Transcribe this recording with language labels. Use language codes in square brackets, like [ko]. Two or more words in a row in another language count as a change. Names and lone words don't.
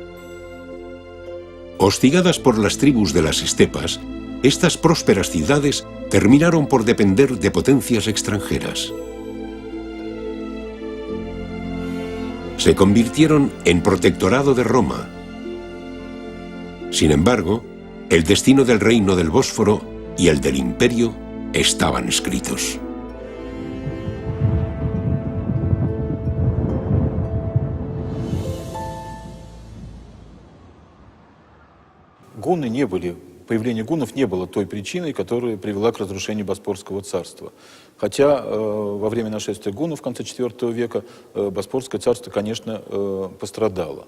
[es] Hostigadas por las tribus de las estepas, estas prósperas ciudades terminaron por depender de potencias extranjeras. Se convirtieron en protectorado de Roma. Sin embargo, el destino del reino del Bósforo y el del imperio estaban escritos. [ru] Появление гуннов не было той причиной, которая привела к разрушению Боспорского царства. Хотя во время нашествия гуннов в конце IV века Боспорское царство, конечно, пострадало.